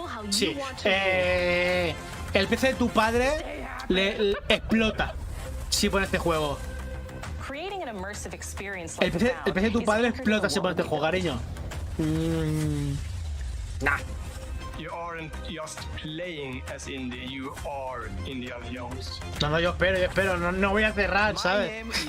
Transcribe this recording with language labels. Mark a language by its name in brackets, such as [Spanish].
[Spanish] Sí. El PC de tu padre le explota si pone este juego. El PC de tu padre explota si pone este juego, cariño. Nah. [English] You aren't just playing as Indy, you are Indiana Jones. [Spanish] No, yo espero, no voy a cerrar, ¿sabes?